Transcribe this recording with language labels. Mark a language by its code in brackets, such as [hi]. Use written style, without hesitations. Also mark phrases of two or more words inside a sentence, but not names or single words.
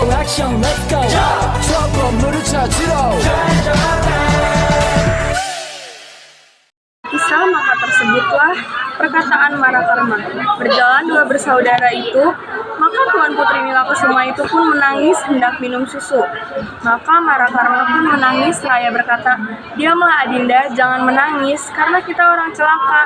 [ko] 액션 [en] let's go [ko] 저 건물을 찾으러 [id] Kisah maka tersebutlah perkataan Marakarma. Berjalan dua bersaudara itu, maka Tuan Putri Nilakusuma itu pun menangis hendak minum susu. Maka Marakarma pun menangis seraya berkata, "Diamlah Adinda, jangan menangis, karena kita orang celaka.